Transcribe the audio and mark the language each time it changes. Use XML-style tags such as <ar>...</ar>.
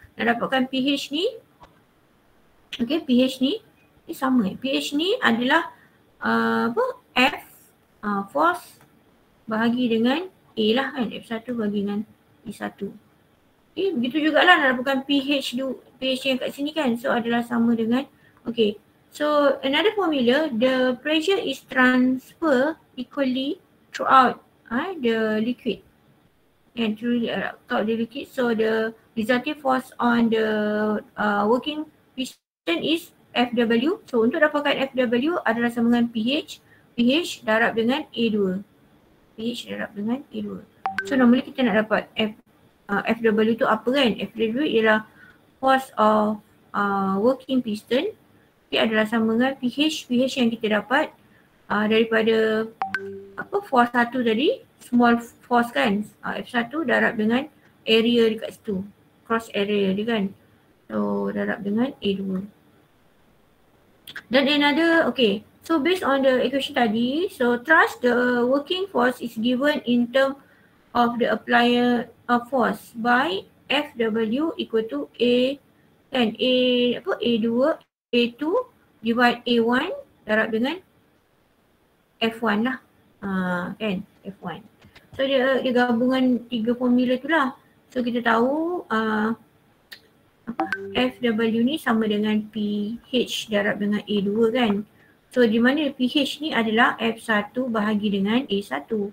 <ms>Nak dapatkan pH ni, okay, pH ni sama. pH ni adalah F force bahagi dengan A lah kan, F1 bahagi dengan E1. Okay, begitu jugalah nak dapatkan pH yang kat sini kan, so adalah sama dengan, okay.</ms> <en>So another formula, the pressure is transferred equally throughout the liquid. And throughout the liquid, so the resulting force on the working piston is FW.</en> <ms>So untuk dapatkan FW adalah sama dengan pH darab dengan A2. pH darab dengan A2. So normally kita nak dapat FW tu apa kan? FW ialah</ms> <en>force of working piston.</en> <ms>Dia adalah sama dengan pH yang kita dapat daripada force 1 tadi, small force kan, F1 darab dengan area dekat situ, cross area dia kan. So darab dengan A2. Dan</ms> <en>another, okay, so based on the equation</en> <ms>tadi,</ms> <en>so thus the working force is given in term of the applied force by FW equal to A kan, A2 divide A1</en> <ms>darab dengan F1 lah. Kan, F1. So dia gabungan tiga formula tu lah. So kita tahu FW ni sama dengan pH darab dengan A2 kan. So di mana pH ni adalah F1 bahagi dengan A1.</ms>